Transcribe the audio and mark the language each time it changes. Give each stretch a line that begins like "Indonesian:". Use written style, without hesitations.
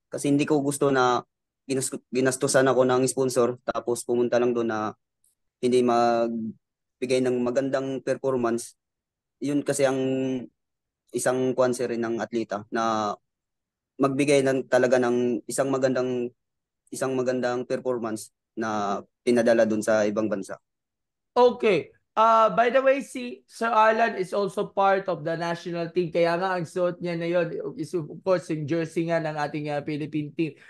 Filipino: Kasi hindi ko gusto na ginastusan ako ng sponsor tapos pumunta lang doon na hindi magbigay ng magandang performance. Yun kasi ang isang kwanse rin ng atleta na magbigay talaga ng isang magandang performance na pinadala dun sa ibang bansa. Okay.
English: By the way, si Sir Alan is also part of the national team.
Filipino: Kaya nga ang suot niya na yun
English: is of course
Filipino: yung jersey nga ng ating Philippine team.